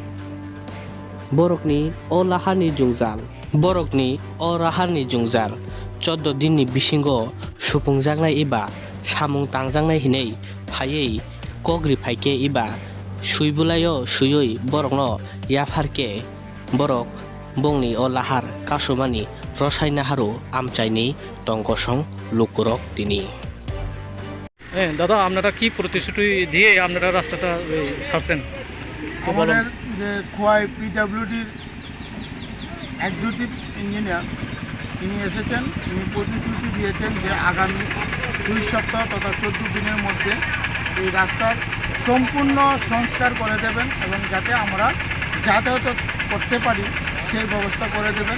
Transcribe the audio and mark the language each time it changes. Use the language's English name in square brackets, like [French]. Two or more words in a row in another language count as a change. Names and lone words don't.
[Kok Borok] Borokni o laharni jungjal Borokni o raharni jungjal 14 dinni bisingo supungjaknai iba samung tangjaknai hinei phaiei kogri phaike iba suibulayo suyoi borokno yafarke borok bongni o lahar kasumani rosaina haru amchaini tongkosong lukurok tini [Bangla] দাদা আপনারা কি প্রতিশ্রুতি দিয়ে আপনারা রাস্তাটা ছাড়ছেন? আমাদের যে খোয়াই পিডব্লিউডির এক্সিকিউটিভ ইঞ্জিনিয়ার তিনি এসেছেন, তিনি প্রতিশ্রুতি দিয়েছেন যে আগামী 2 সপ্তাহ তথা 14 দিনের মধ্যে এই রাস্তার সম্পূর্ণ সংস্কার করে দেবেন এবং যাতে আমরা যাতায়াত করতে পারি সেই ব্যবস্থা করে দেবেন।